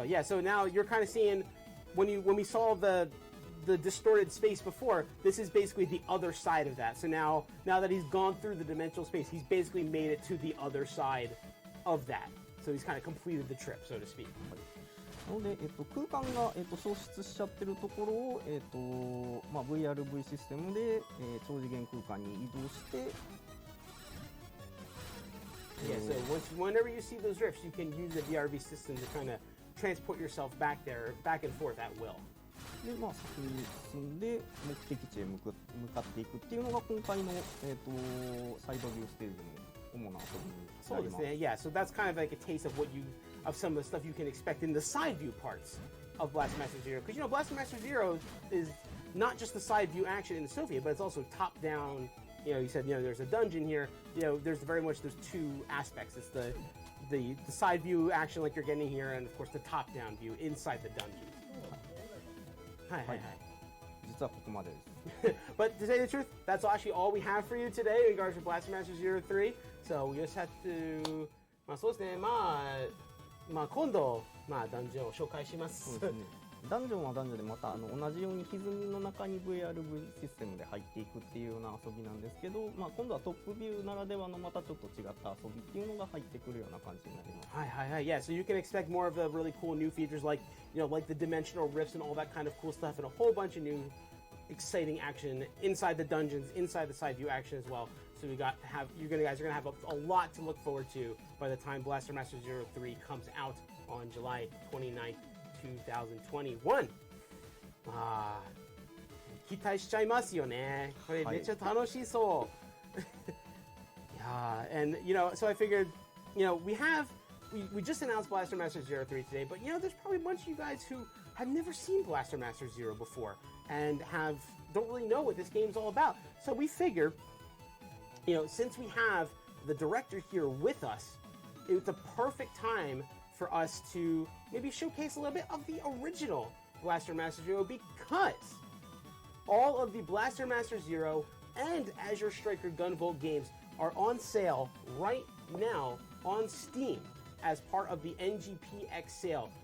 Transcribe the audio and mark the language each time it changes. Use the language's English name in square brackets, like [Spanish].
[English] Yeah, so now you're kind of seeing when we saw the distorted space before, this is basically the other side of that. So now that he's gone through the dimensional space, he's basically made it to the other side of that. So he's kind of completed the trip, so to speak. [Japanese] なので、空間が、消失しちゃってるところを、VRV システムで、超次元空間に移動して、 [English] Yeah, so whenever you see those rifts, you can use the VRV system to kind of transport yourself back there, back and forth at will. [Japanese] で、先に進んで目的地へ向かっていくっていうのが今回の、サイドビューステージの主な遊びになります。 [English] Yeah, so that's kind of like a taste of some of the stuff you can expect in the side view parts of Blaster Master Zero. Because Blaster Master Zero is not just the side view action in the Soviet, but it's also top down. You said there's a dungeon here. There's very much those two aspects. It's the side view action like you're getting here, and of course the top down view inside the dungeon. Hi. [Japanese] 実はここまでです。 [English] But to say the truth, that's actually all we have for you today in regards to Blaster Master Zero 3. So we just have to, [Japanese] そうですね、今度、ダンジョンを紹介します。そうですね。ダンジョンはダンジョンでまた同じように歪みの中に VRV システムで入っていくっていうような遊びなんですけど、今度はトップビューならではのまたちょっと違った遊びっていうのが入ってくるような感じになります。 [English] Yeah, so you can expect more of the really cool new features like the dimensional rifts and all that kind of cool stuff, and a whole bunch of new exciting action inside the dungeons, inside the side view action as well. So you guys are gonna have a lot to look forward to by the time Blaster Master Zero 3 comes out on July 29th, 2021. [Japanese] 期待しちゃいますよね。これめっちゃ楽しそう。 [English] Yeah, and so I figured, we just announced Blaster Master Zero 3 today, but there's probably a bunch of you guys who have never seen Blaster Master Zero before and don't really know what this game's all about. So we figure, since we have the director here with us, it's a perfect time for us to maybe showcase a little bit of the original Blaster Master Zero, because all of the Blaster Master Zero and Azure Striker Gunvault games are on sale right now on Steam as part of the NGPX sale.